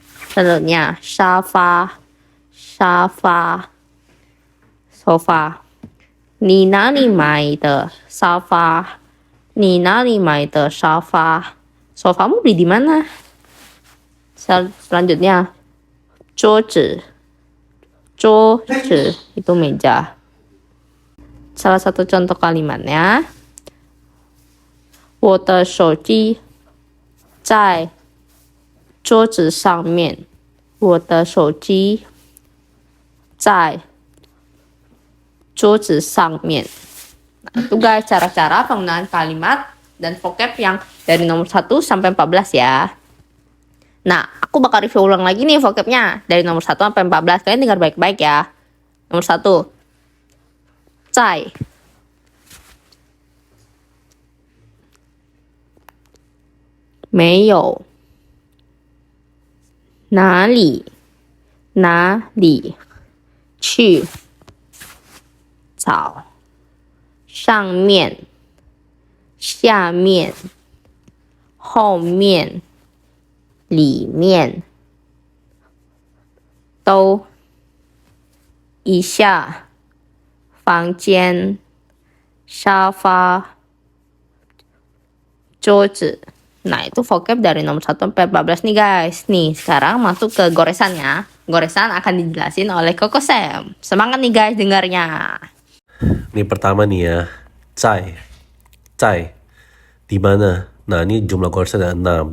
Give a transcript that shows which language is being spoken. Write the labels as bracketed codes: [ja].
[id] Selanjutnya 沙发 沙发 sofa. [zh] 你哪里买的沙发？你哪里买的沙发？ [id] Sofamu beli di mana? Selanjutnya 桌子 桌子 itu meja. Salah satu contoh kalimatnya [zh] 我的手机在桌子上面。我的手机在桌子上面. [id] Nah, itu guys cara-cara penggunaan kalimat dan vocab yang dari nomor 1 sampai 14 ya. Nah, aku bakal review ulang lagi nih vocabnya dari nomor 1 sampai 14. Kalian dengar baik-baik ya. Nomor 1. [zh] 在 没有 哪里 哪里 去 找 上面 下面 后面 里面都 一下 房间 沙发 桌子. [id] Nah, itu vocab dari nomor 1 sampai 14 nih guys. Nih, sekarang masuk ke goresannya. Goresan akan dijelasin oleh Koko Sam. Semangat nih guys dengarnya. Ini pertama nih ya. Cai. Di mana? Nah, ini jumlah goresan ada 6.